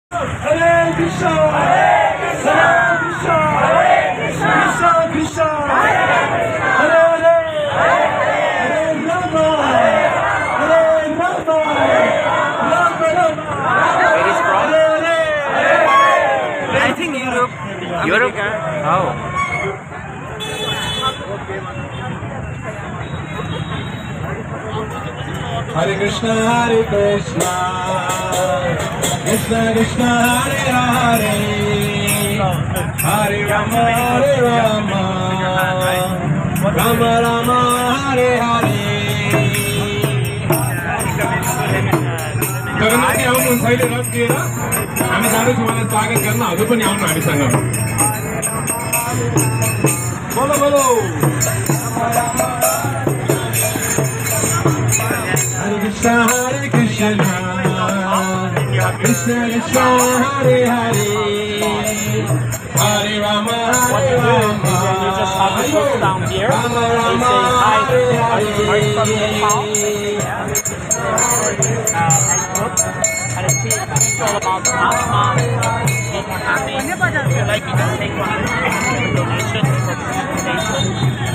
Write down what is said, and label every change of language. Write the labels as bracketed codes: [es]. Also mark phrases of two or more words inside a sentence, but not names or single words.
[sa] हरे कृष्ण, हरे कृष्ण, हरे कृष्ण, कृष्ण कृष्ण, हरे हरे, हरे राम, हरे राम, राम राम. [en] Where is from? [sa] हरे हरे. [en] I think Europe. Europe? Oh. [sa] हरे कृष्ण, हरे कृष्ण, कृष्ण कृष्ण, हरे हरे, हरे राम, हरे राम, राम राम, हरे हरे. [ne] जगन्नाथ जी आउनु हुन्छ अहिले रथ लिएर हामी जाँदैछौँ उहाँलाई स्वागत गर्न हजुर पनि आउनु हामीसँग बोलो बोलो [sa] हरे कृष्ण हरे कृष्ण कृष्ण कृष्ण हरे हरे हरे राम हरे राम [en] You just have to go down here. Rama They Rama say hi. Hare Are you from Nepal? Hare And it's all about Mahatma. If you like, you can take one donation for presentation.